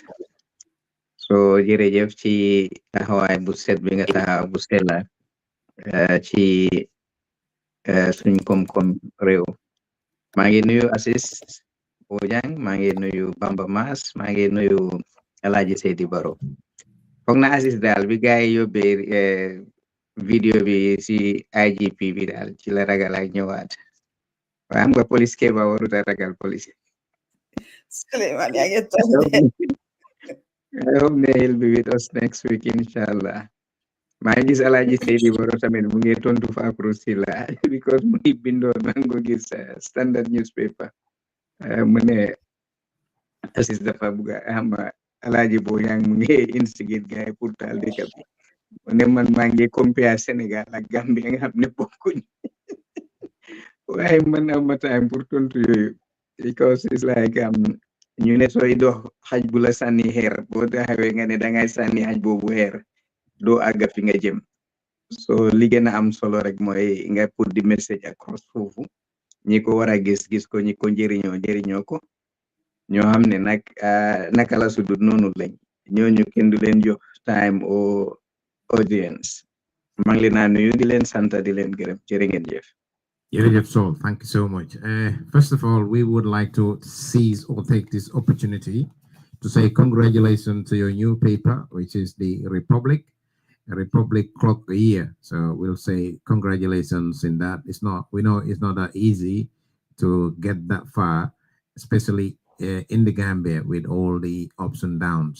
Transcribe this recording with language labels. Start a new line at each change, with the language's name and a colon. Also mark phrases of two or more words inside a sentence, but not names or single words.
Wolof: so jërëjëf ci taxawaay bu set bi nga taxaw bu sella ci suñ koom-koom réew maa ngi nuyu Assis Bojang maa ngi nuyu Bamba Mass maa ngi nuyu Alaaji Seydi Baro foog na Assis daal bi gaay yi yóbbee vidéo bi si IGP bi daal ci la ragal ak ñëwaat waaye am nga police keba warut a ragal police Suleiman yaa ngi
English: I
Wolof: tonte. hope ne
English: he'll be with us next week
Wolof: inshallah maa ngi gis Alaaji Seydi Baro tamit mu ngi tontu fa Silla because mu ngi bindoon maa ngi ko gis standard newspaper mu ne Assis dafa bugga xam Alaaji Bojang mu ngi instigate gaay pour taal dëkk bi mu ne man maa ngi compare Sénégal ak Gambie nga xam ne bokkuñ waaye man am time pour tontu yooyu because
English: it's like
Wolof: ñu ne sooy dox xaj bu la sànni xeer boo taxawee nga ne dangay sànni xaj boobu xeer doo àgga fi nga jëm so li gën a am solo rek mooy nga
English: put the message across
Wolof: foofu ñi ko war a gis ko ñi ko njëriñoo ko ñoo xam ne nag naka la sudut noonu lañ ñooñu kenn du leen jox time o audience maa ngi leen a nuyu di leen sant di leen gërëm jërë ngeen jëf.
English: So thank you so much. First of all, we would like to seize or take this opportunity to say congratulations to your new paper, which is the Republic Clock Year. So we'll say congratulations in that. We know it's not that easy to get that far, especially in the Gambia with all the ups and downs.